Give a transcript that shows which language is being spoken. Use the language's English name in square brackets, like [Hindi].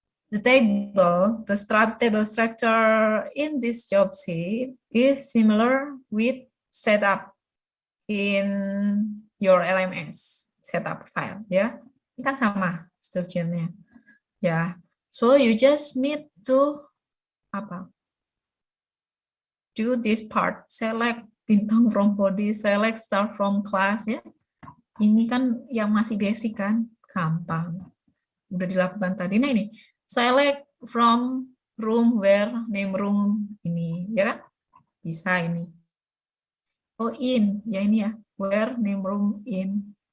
[English] The table structure in this job sheet is similar with setup in your LMS setup file, ya. [Indonesian] Ini kan sama strukturnya. Ya. [English] So you just need to do this part, select bintang from body, select start from class ya. [Indonesian] Ini kan yang masih basic kan, gampang. Udah dilakukan tadi. Nah ini, [English] select from room where name room [Indonesian] ini, ya kan? Bisa ini. [English] Oh in, [Indonesian] ya ini ya, [English] where name room in.